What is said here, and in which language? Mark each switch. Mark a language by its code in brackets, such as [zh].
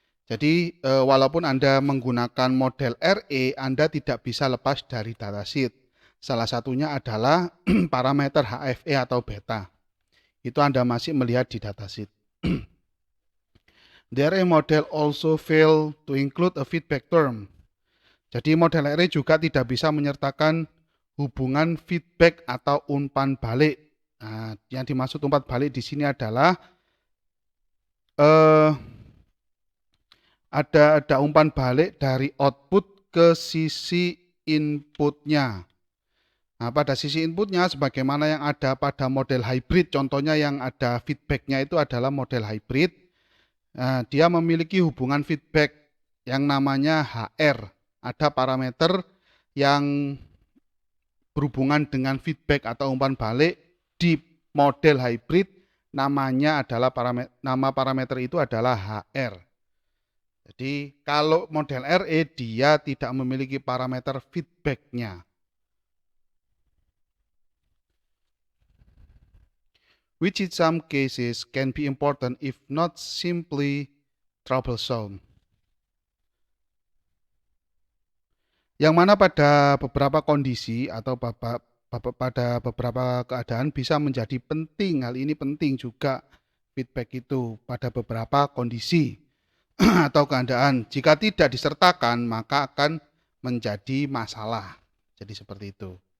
[id] Jadi walaupun Anda menggunakan model RA, Anda tidak bisa lepas dari datasheet. Salah satunya adalah parameter HFE atau beta. Itu Anda masih melihat di datasheet. [en] The RA model also fail to include a feedback term. [id] Jadi model RA juga tidak bisa menyertakan hubungan feedback atau umpan balik. Nah, yang dimaksud umpan balik di sini adalah ada umpan balik dari output ke sisi inputnya. Nah, pada sisi inputnya sebagaimana yang ada pada model hybrid, contohnya yang ada feedbacknya itu adalah model hybrid. Nah, dia memiliki hubungan feedback yang namanya HR. Ada parameter yang berhubungan dengan feedback atau umpan balik di model hybrid, nama parameter itu adalah HR. Jadi kalau model RA dia tidak memiliki parameter feedbacknya. [en] Which in some cases can be important if not simply troublesome. [id] Yang mana pada beberapa kondisi atau pada beberapa keadaan bisa menjadi penting. Hal ini penting juga feedback itu pada beberapa kondisi atau keadaan. Jika tidak disertakan maka akan menjadi masalah. Jadi seperti itu.